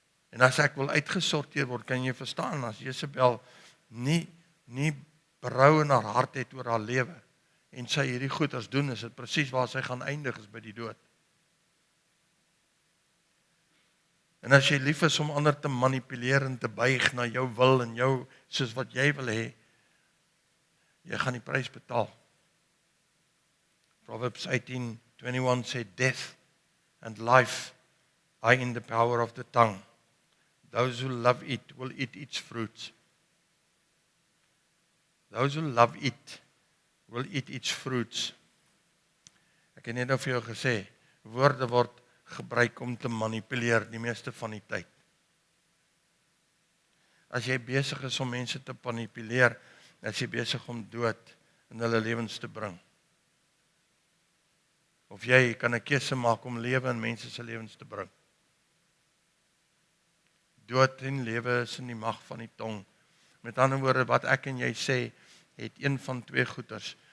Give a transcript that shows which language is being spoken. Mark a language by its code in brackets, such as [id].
[af] En as ek wil uitgesorteer word, kan jy verstaan, as Jezebel nie berou in haar hart het oor haar lewe, en sy hierdie goeders doen, is dit presies waar sy gaan eindig, is by die dood. En as jy lief is om ander te manipuleer en te buig na jou wil en jou soos wat jy wil hê, jy gaan die prys betaal. [en] Proverbs 18:21 sê, death and life are in the power of the tongue. Those who love it will eat its fruits. Those who love it will eat its fruits. [af] Ek het net nou vir jou gesê, woorde word gebruik om te manipuleer die meeste van die tyd. As jy besig is om mense te manipuleer, is jy besig om dood in hulle lewens te bring. Of jy kan 'n keuse maak om lewe in mense se lewens te bring. Dood en lewe is in die mag van die tong. Met ander woorde, wat ek en jy sê, het een van twee goeders.